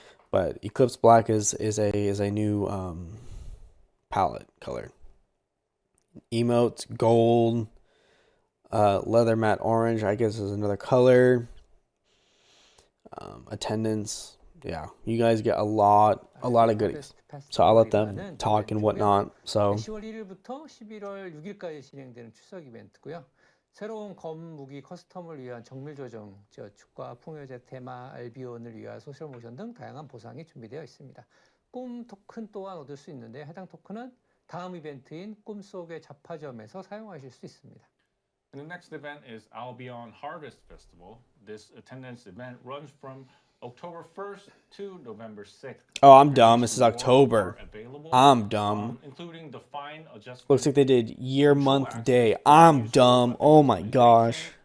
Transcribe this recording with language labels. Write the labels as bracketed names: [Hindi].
[English] But Eclipse Black is a new palette color. Emotes, gold, leather matte orange, I guess is another color. Attendance, yeah, you guys get a lot of goodies. So I'll let them talk and whatnot. So [Korean] 10월 1일부터 11월 6일까지 진행되는 추석 이벤트고요. 새로운 검 무기 커스텀을 위한 정밀 조정, 저축과 풍요제 테마, 알비온을 위한 소셜 모션 등 다양한 보상이 준비되어 있습니다. 꿈 토큰 또한 얻을 수 있는데 해당 토큰은 다음 이벤트인 꿈속의 잡화점에서 사용하실 수 있습니다. [English] And the next event is Albion Harvest Festival. This attendance event runs from October 1st to November 6th. Oh, I'm dumb. This is October. I'm dumb. Including the fine adjustment. Looks like they did year, month, day. I'm dumb. Oh my gosh.